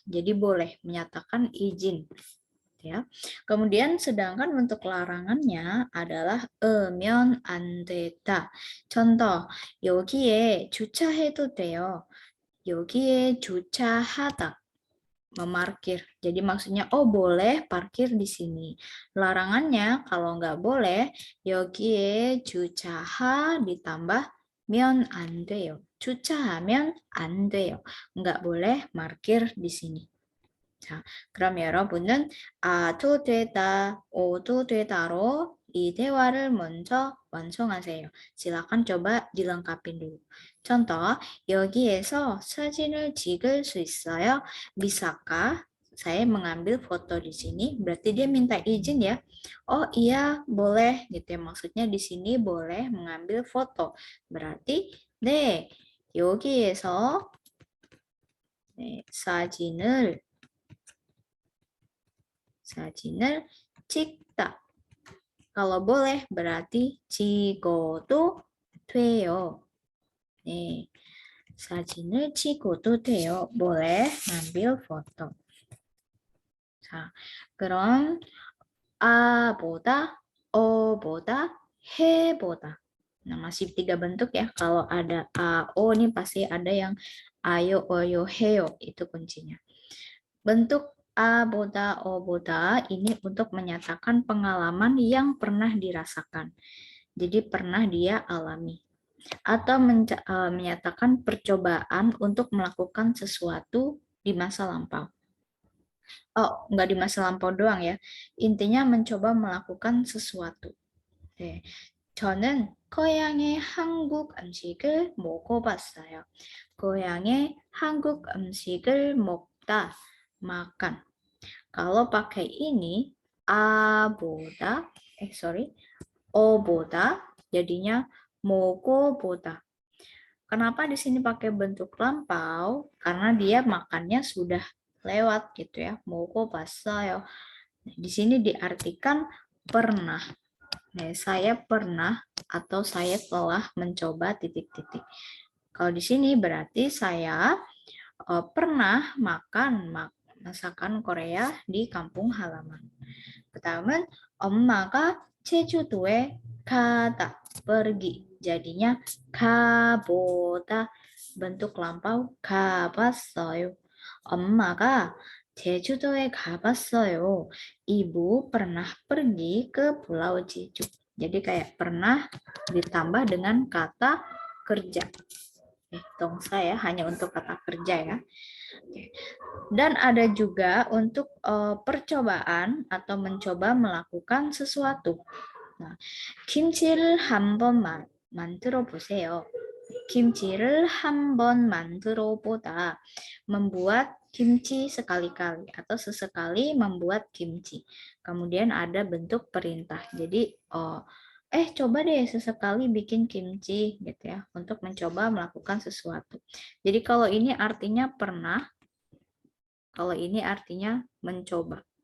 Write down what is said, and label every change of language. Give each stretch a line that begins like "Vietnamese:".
Indonesian: Jadi boleh menyatakan izin. Ya. Kemudian sedangkan untuk larangannya adalah
Korean: 으면 안 되다.
Indonesian: contoh,
Korean: 여기에 주차해도 돼요. 여기에 주차하다.
Indonesian: Memarkir. Jadi maksudnya, oh boleh parkir di sini. Larangannya, kalau nggak boleh,
Korean: 여기에 주차하
Indonesian: ditambah
Korean: 면 안 돼요. 주차하면 안 돼요.
Indonesian: nggak boleh parkir di sini.
Korean: 자, 그럼 여러분은 아도 되다, 오도 되다로 이 대화를 먼저 완성하세요.
Indonesian: silakan coba dilengkapin dulu. contoh,
Korean: 여기에서 사진을 찍을 수 있어요?
Indonesian: Bisakah saya mengambil foto di sini? Berarti dia minta izin ya. Oh iya, boleh gitu ya. Maksudnya di sini boleh mengambil foto. Berarti
Korean: 네, 여기에서 네, 사진을 찍다.
Indonesian: Kalau boleh berarti
Korean: 찍어도 돼요. 네, 사진을 찍어도 돼요.
Indonesian: boleh ngambil foto.
Korean: 자, 그럼 A보다, O보다, 해보다.
Indonesian: Nah, masih 3 bentuk ya. Kalau ada A, O, ini pasti ada yang ayo, oyo, heyo. Itu kuncinya. Bentuk A보다, O보다 ini untuk menyatakan pengalaman yang pernah dirasakan. Jadi pernah dia alami. Atau menyatakan percobaan untuk melakukan sesuatu di masa lampau. Oh, nggak di masa lampau doang ya. Intinya mencoba melakukan sesuatu.
Korean: 네, 저는 고향의 한국 음식을 먹어봤어요. 고향의 한국 음식을 먹다,
Indonesian: makan. Kalau pakai ini, A보다, O보다, jadinya
Korean: 먹어보다.
Indonesian: Kenapa di sini pakai bentuk lampau? Karena dia makannya sudah lewat gitu ya.
Korean: 먹어봤어요.
Indonesian: Di sini diartikan pernah. Nah, saya pernah atau saya telah mencoba titik-titik. Kalau di sini berarti saya pernah makan masakan Korea di kampung halaman. Pertama,
Korean: 엄마가 제주도에 가다,
Indonesian: pergi. Jadinya 가보다, bentuk lampau
Korean: 가봤어요. 엄마가 제주도에 가봤어요.
Indonesian: Ibu pernah pergi ke Pulau Jeju. Jadi kayak pernah ditambah dengan kata kerja. Dongsa ya, hanya untuk kata kerja ya. Dan ada juga untuk percobaan atau mencoba melakukan sesuatu.
Korean: Nah, 김치를 한번 만들어 보세요. 김치를 한번 만들어 보다.
Indonesian: Membuat kimchi sekali-kali atau sesekali membuat kimchi. Kemudian ada bentuk perintah. Jadi coba deh sesekali bikin kimchi gitu ya, untuk mencoba melakukan sesuatu. Jadi kalau ini artinya pernah, kalau ini artinya mencoba.